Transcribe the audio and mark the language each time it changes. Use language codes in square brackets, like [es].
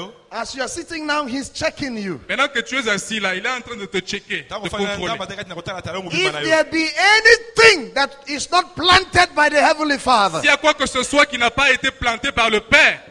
[en] As you are sitting now, he's checking you. [fr] Pendant que tu es assis là, il est en train de te checker, de contrôler. [en] If there be anything that is not planted by the Heavenly Father, [fr] s'il y a quoi que ce soit qui n'a pas été planté par le Père,